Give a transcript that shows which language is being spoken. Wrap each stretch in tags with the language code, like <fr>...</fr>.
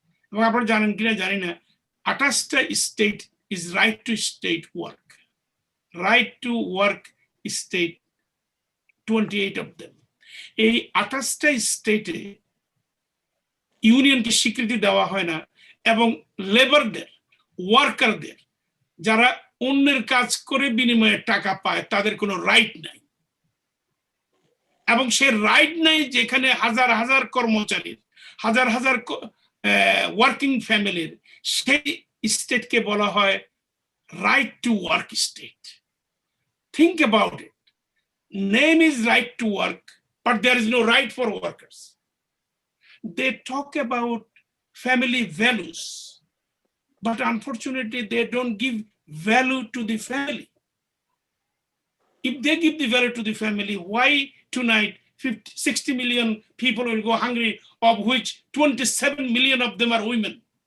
<bn>এবং আপনারা জানেন কিনা জানি না, 28টা state</bn> <en>is right to state work. Right to work state 28 of them.</en> <bn>এই 28টা স্টেটে ইউনিয়নকে স্বীকৃতি দেওয়া হয় না এবং লেবারদের, ওয়ার্কারদের যারা অন্যের কাজ করে বিনিময়ে টাকা পায় তাদের কোনো রাইট নাই। এবং সে রাইট নাই যেখানে হাজার হাজার কর্মচারীর, হাজার হাজার ওয়ার্কিং ফ্যামিলির, সেই স্টেটকে বলা হয়</bn> <en>right to work state. Think about it. Name is right to work, but there is no right for workers. They talk about family values, but unfortunately they don't give value to the family. If they give the value to the family, why tonight 60 million people will go hungry, of which 27 million of them are women?</en>